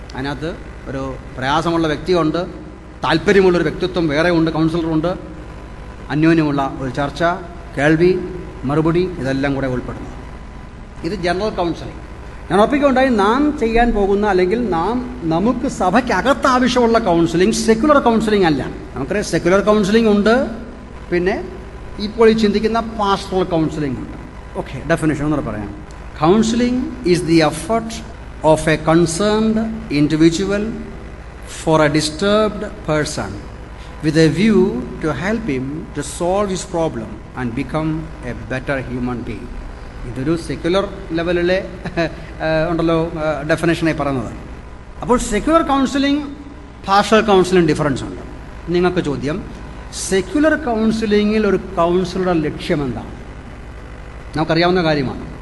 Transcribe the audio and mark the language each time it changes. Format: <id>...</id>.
<ml>അതിനകത്ത് ഒരു പ്രയാസമുള്ള വ്യക്തിയുണ്ട്, താല്പര്യമുള്ളൊരു വ്യക്തിത്വം വേറെ ഉണ്ട്, കൗൺസിലറുണ്ട്, അന്യോന്യമുള്ള ഒരു ചർച്ച, കേൾവി, മറുപടി, ഇതെല്ലാം കൂടെ ഉൾപ്പെടുന്നു. ഇത് ജനറൽ കൗൺസിലിംഗ്. ഞാൻ ഉറപ്പിക്കുകയുണ്ടായി, നാം ചെയ്യാൻ പോകുന്ന അല്ലെങ്കിൽ നമുക്ക് സഭയ്ക്കകത്ത് ആവശ്യമുള്ള കൗൺസിലിംഗ് സെക്യുലർ കൗൺസിലിംഗ് അല്ല. നമുക്കറിയാം സെക്യുലർ കൗൺസിലിംഗ് ഉണ്ട്, പിന്നെ ഇപ്പോൾ ഈ ചിന്തിക്കുന്ന പാസ്റ്ററൽ കൗൺസിലിംഗ് ഉണ്ട്. ഓക്കെ, ഡെഫിനേഷൻ ഒന്നുകൂടെ പറയാം.</ml> <en>Counselling is the effort of a concerned individual for a disturbed person with a view to help him to solve his problem and become a better human being.</en> <ml>ഇതൊരു secular ലെവലിലെ ഉണ്ടല്ലോ ഡെഫിനേഷനായി പറയുന്നത്. അപ്പോൾ secular counselling, pastoral counselling difference ഉണ്ട്. നിങ്ങൾക്ക് ചോദ്യം, secular കൗൺസിലിങ്ങിൽ ഒരു കൗൺസിലറുടെ ലക്ഷ്യം എന്താണ്? നമുക്കറിയാവുന്ന കാര്യമാണ്.</ml>